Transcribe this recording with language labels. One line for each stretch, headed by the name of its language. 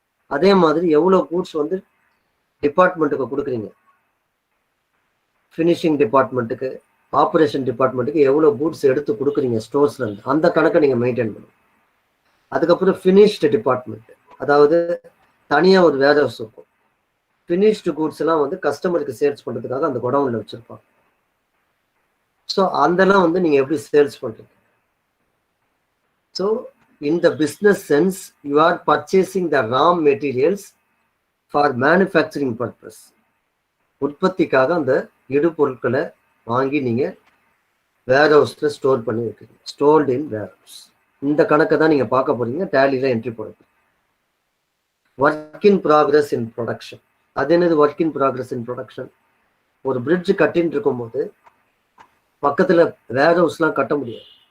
Tamil: அதே மாதிரி எவ்வளோ கூட்ஸ் வந்து டிபார்ட்மெண்ட்டுக்கு கொடுக்குறீங்க, ஃபினிஷிங் டிபார்ட்மெண்ட்டுக்கு, ஆப்ரேஷன் டிபார்ட்மெண்ட்டுக்கு எவ்வளோ கூட்ஸ் எடுத்து கொடுக்குறீங்க ஸ்டோர்ஸ்ல இருந்து, அந்த கணக்கை நீங்க மெயின்டைன் பண்ணணும். அதுக்கப்புறம் ஃபினிஷ்டு டிபார்ட்மெண்ட், அதாவது தனியா ஒரு வேர் ஹவுஸ் இருக்கும். ஃபினிஷ்டு கூட்ஸ் எல்லாம் வந்து கஸ்டமருக்கு சேல்ஸ் பண்றதுக்காக அந்த குடவுன்ல வச்சிருப்பாங்க. ஸோ அதெல்லாம் வந்து நீங்க எப்படி சேல்ஸ் பண்றீங்க?
English: So, in the business sense, you are purchasing the raw materials for manufacturing purpose.
Tamil: உற்பத்திக்காக அந்த இடுபொருட்களை வாங்கி நீங்க வேர் ஹவுஸ்ல ஸ்டோர் பண்ணி வைக்கிறீங்க,
English: Stored in warehouse.
Tamil: இந்த கணக்கை தான் நீங்க பார்க்க போறீங்க, டேலியில என்ட்ரி போடுறது. Work in progress in production. அது என்னது work in progress in production? ஒரு பிரிட்ஜ் கட்டின்னு இருக்கும்போது பக்கத்துல வேர் ஹவுஸ்லாம் கட்ட முடியாது.